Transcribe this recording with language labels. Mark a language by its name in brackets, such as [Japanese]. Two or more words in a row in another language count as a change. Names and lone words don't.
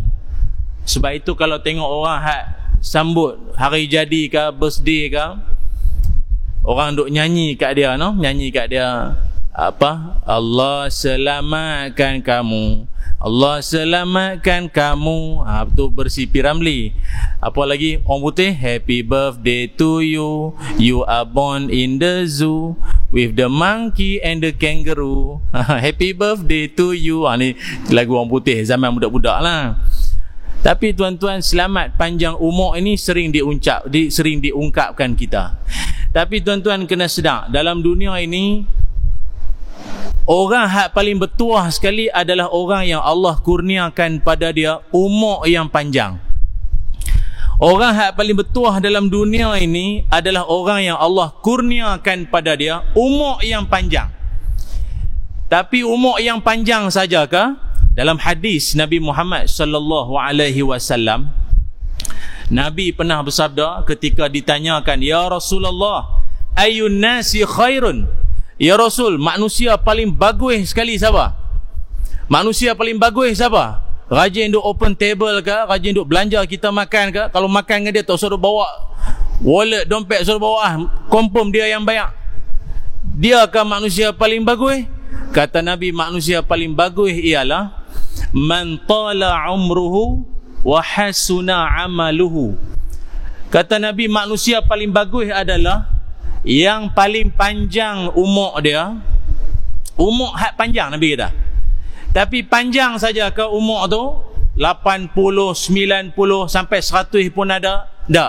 [Malay] Sebab itu kalau tengok orang sambut hari jadi ke, birthday ke, orang duk nyanyi kat dia, nyanyi kat dia, Allah selamatkan kamu, Allah selamatkan kamu. Betul bersih Piramli. Apa lagi orang putih? [English] Happy birthday to you, you are born in the zoo with the monkey and the kangaroo. Happy birthday to you. [Malay] Ni lagu orang putih zaman budak-budak lah. Tapi tuan-tuan, selamat panjang umur ini sering diungkapkan kita. Tapi tuan-tuan kena sedar, dalam dunia ini orang hak paling bertuah sekali adalah orang yang Allah kurniakan pada dia umur yang panjang. Orang hak paling bertuah dalam dunia ini adalah orang yang Allah kurniakan pada dia umur yang panjang. Tapi umur yang panjang sajakah? Dalam hadis Nabi Muhammad [Arabic] صلى الله عليه وسلم, [Malay] Nabi pernah bersabda ketika ditanyakan, [Arabic] "يا رسول الله أي الناس خير?" يا رسول, [Malay] manusia paling bagus sekali siapa? Manusia paling bagus siapa? Rajin duk [English] open table [Malay] ke? Rajin duk belanja kita makan ke? Kalau makan dengan dia tak suruh bawa wallet, dompet suruh bawa, confirm dia yang bayar. Dia ke manusia paling bagus? Kata Nabi, manusia paling bagus ialah [Arabic] من طال عمره وحسن عمله. [Malay] Kata Nabi, manusia paling bagus adalah yang paling panjang umur dia. Umur hak panjang Nabi kata. Tapi panjang saja ke umur tu? 80, 90 sampai 100 pun ada? Tak.